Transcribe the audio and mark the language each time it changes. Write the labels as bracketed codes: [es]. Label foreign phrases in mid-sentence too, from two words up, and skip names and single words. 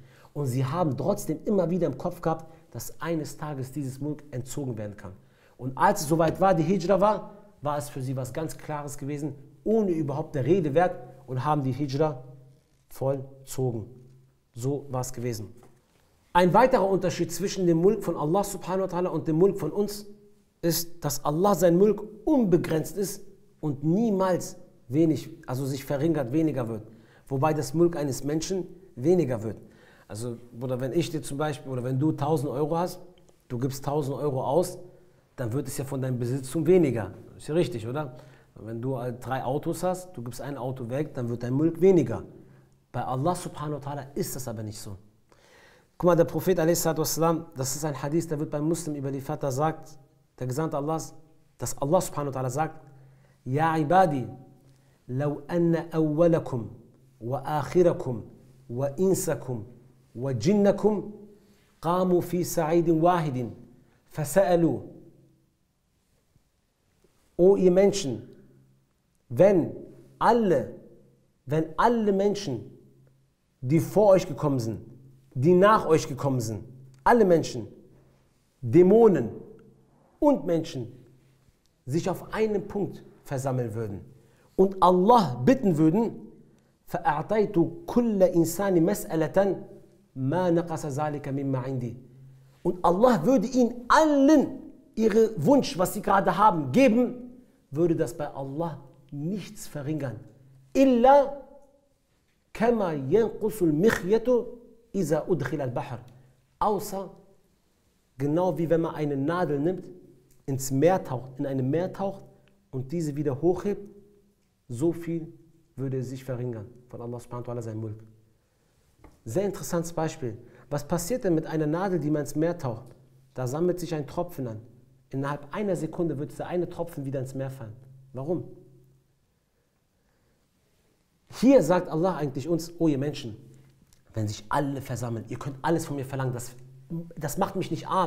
[de] Und sie haben trotzdem immer wieder im Kopf gehabt, dass eines Tages dieses Mulk entzogen werden kann. Und als es soweit war, die Hijra war, war es für sie was ganz Klares gewesen, ohne überhaupt der Rede wert, und haben die Hijra vollzogen. So war es gewesen. Ein weiterer Unterschied zwischen dem Mulk von Allah [ar] سبحانه وتعالى [de] und dem Mulk von uns ist, dass Allah sein Mulk unbegrenzt ist und niemals sich verringert, weniger wird. Wobei das Mulk eines Menschen weniger wird. Also, oder wenn ich dir zum Beispiel, oder wenn du 1000 Euro hast, du gibst 1000 Euro aus, dann wird es ja von deinem Besitztum weniger. Ist ja richtig, oder? Wenn du 3 Autos hast, du gibst ein Auto weg, dann wird dein Mulk weniger. Bei Allah [ar] سبحانه وتعالى [de] ist das aber nicht so. Guck mal, der Prophet a.s., das ist ein Hadith, der wird beim Muslim überliefert, da sagt der Gesandte Allahs, dass Allah [ar] سبحانه وتعالى [de] sagt, [ar] يا عبادي لو أن أولكم وآخركم وإنسكم وجنكم قاموا في صعيد واحد فسألوا. [de] O ihr Menschen, wenn alle Menschen die vor euch gekommen sind, die nach euch gekommen sind, alle Menschen, Dämonen und Menschen, sich auf einen Punkt versammeln würden und Allah bitten würden, [ar] فَأَعْطَيْتُ كُلَّ إِنسَانِ مَسْأَلَةً مَا نَقَصَ ذَلِكَ مِمَّا عِنْدِي. [de] Und Allah würde ihnen allen ihre Wunsch, was sie gerade haben, geben, würde das bei Allah nichts verringern. [ar] إِلَّا كَمَا يَنْقُصُ الْمِخْيَةُ إِذَا أُدْخِلَ الْبَحْرِ. [de] Außer, genau wie wenn man eine Nadel nimmt, ins Meer taucht, in einem Meer taucht und diese wieder hochhebt, so viel würde es sich verringern von Allah [ar] سبحانه وتعالى [de] sein Mulk. Sehr interessantes Beispiel. Was passiert denn mit einer Nadel, die man ins Meer taucht? Da sammelt sich ein Tropfen an. Innerhalb einer Sekunde wird dieser eine Tropfen wieder ins Meer fallen. Warum? Hier sagt Allah eigentlich uns, oh ihr Menschen, wenn sich alle versammeln, ihr könnt alles von mir verlangen, das macht mich nicht arm.